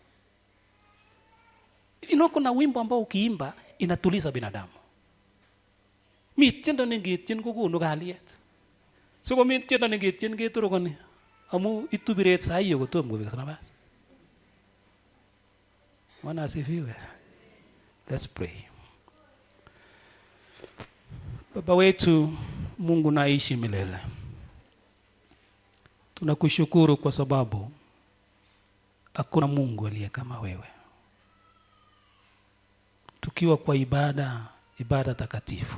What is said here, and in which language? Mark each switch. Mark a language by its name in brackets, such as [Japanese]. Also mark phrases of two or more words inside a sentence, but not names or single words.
[Swahili] Kuna wimbo ambao ukiimba inatuliza binadamu. [Kalenjin] Mitiendo ningetien kokonu kalyet. So ko mitiendo ningetien ketorogoni. Amu itubiret [Swahili] saa hiyo [Kalenjin] kotom kobek nafasi. [Swahili] Bwana asifiwe. [English] Let's pray. [Swahili] Baba wetu Mungu naishi milele. Tunakushukuru kwa sababu hakuna Mungu aliye kama wewe. Tukiwa kwa ibada takatifu.